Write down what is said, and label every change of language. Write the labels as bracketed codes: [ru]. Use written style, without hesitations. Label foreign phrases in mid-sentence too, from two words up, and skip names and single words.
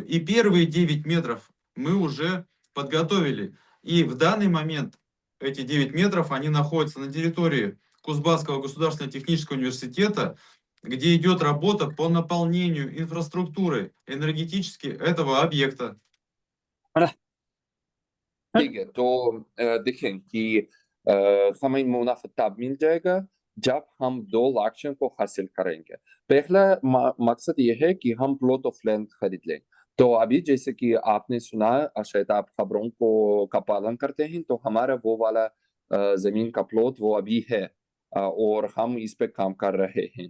[ru] И первые 9 метров мы уже подготовили. И в данный момент эти 9 метров, они находятся на территории Кузбасского государственного технического университета, где идет работа по наполнению инфраструктуры энергетически этого объекта. [hi] ठीक है, तो देखें कि हमें मुनाफा तब मिल जाएगा जब हम दो लक्ष्यों को हासिल करेंगे। पहला मकसद ये है कि हम [en] plot of land [hi] खरीद लें। तो अभी जैसे कि आपने सुना, शायद आप खबरों का पालन करते हैं, तो हमारा वो वाला जमीन का प्लॉट वो अभी है और हम इस पे काम कर रहे हैं।